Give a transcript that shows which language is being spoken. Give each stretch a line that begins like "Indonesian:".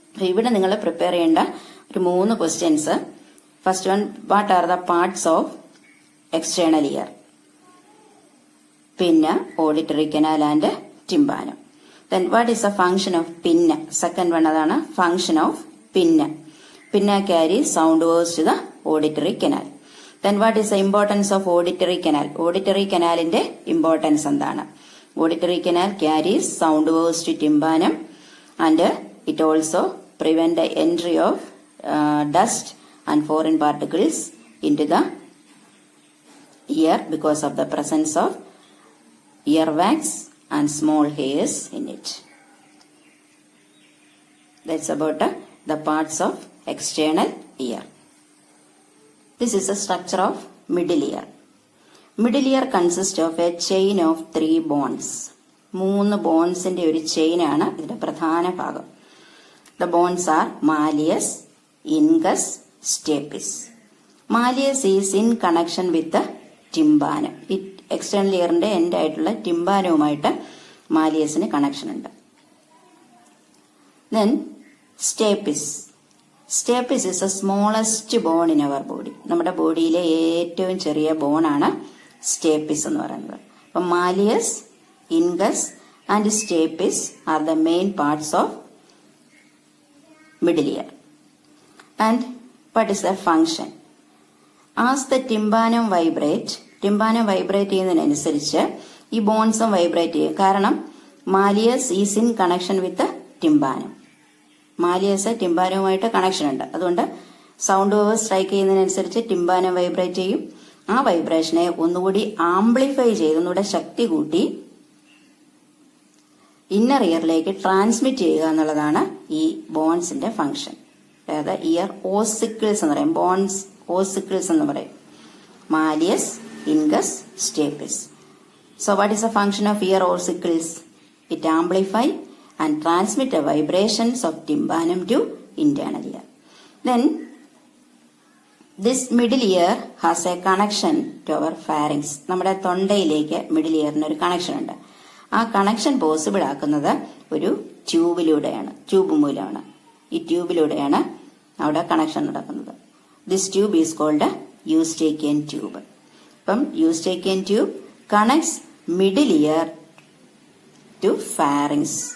Malayalam: ഇവിടെ നിങ്ങൾ പ്രിപ്പയർ ചെയ്യേണ്ട ഒരു 3 questions.
English: First one, what are the parts of external ear? പിന്നെ auditory canal and tympanum. Then what is the function of pinna? Second one അതാണ് function of pinna. Pinna carry sound waves to the auditory canal. Then what is the importance of auditory canal?
Malayalam: Auditory canalന്റെ importance എന്താണ്?
English: Auditory canal carries sound waves to tympanum and it also prevent the entry of dust and foreign particles into the ear because of the presence of earwax and small hairs in it. That's about the parts of external ear. This is the structure of middle ear. Middle ear consists of a chain of 3 bones.
Malayalam: 3 ബോൺസിന്റെ ഒരു ചെയിനാണ് ഇതിന്റെ പ്രധാന ഭാഗം.
English: The bones are malleus, incus, stapes. Malleus is in connection with the tympanum.
Malayalam: External ഇയറിന്റെ end ആയിട്ടുള്ള ടിമ്പാനവുമായിട്ട് മാലിയസിന് connection ഉണ്ട്.
English: Then stapes. Stapes is the smallest bone in our body.
Malayalam: നമ്മുടെ ബോഡിയിലെ ഏറ്റവും ചെറിയ ബോണാണ് stapes എന്ന് പറയുന്നത്.
English: അപ്പം malleus, incus and stapes are the main parts of middle ear. And what is the function? As the
Malayalam: ടിമ്പാനം vibrate, ടിമ്പാനം vibrate ചെയ്യുന്നതിനനുസരിച്ച് ഈ ബോൺസും vibrate ചെയ്യും.
English: കാരണം malleus is in connection with tympanum.
Malayalam: Malleus ടിമ്പാനവുമായിട്ട് connection ഉണ്ട്. അതുകൊണ്ട് സൗണ്ട് വേവ് സ്ട്രൈക്ക് ചെയ്യുന്നതിനനുസരിച്ച് ടിമ്പാനം വൈബ്രേറ്റ് ചെയ്യും. ആ വൈബ്രേഷനെ ഒന്നുകൂടി amplify ചെയ്ത് ഒന്നുകൂടെ ശക്തി കൂട്ടി ഇന്നർ ഇയറിലേക്ക് ട്രാൻസ്മിറ്റ് ചെയ്യുക എന്നുള്ളതാണ് ഈ ബോൺസിന്റെ ഫംഗ്ഷൻ. അതായത് ഇയർ ഓസിക്കിൾസ് എന്ന് പറയും, ബോൺസ് ഓസിക്കിൾസ് എന്ന് പറയും.
English: Malleus, incus, stapes. So what is the function of ear ossicles? It amplify and transmit the vibrations of tympanum to internal ear. Then this middle ear has a connection to our pharynx.
Malayalam: നമ്മുടെ തൊണ്ടയിലേക്ക് middle ഇയറിന് ഒരു connection ഉണ്ട്. ആ connection possible ആക്കുന്നത് ഒരു ട്യൂബിലൂടെയാണ്, tube മൂലമാണ്. ഈ ട്യൂബിലൂടെയാണ് അവിടെ connection നടക്കുന്നത്.
English: This tube is called eustachian tube. അപ്പം eustachian tube connects middle ear to pharynx.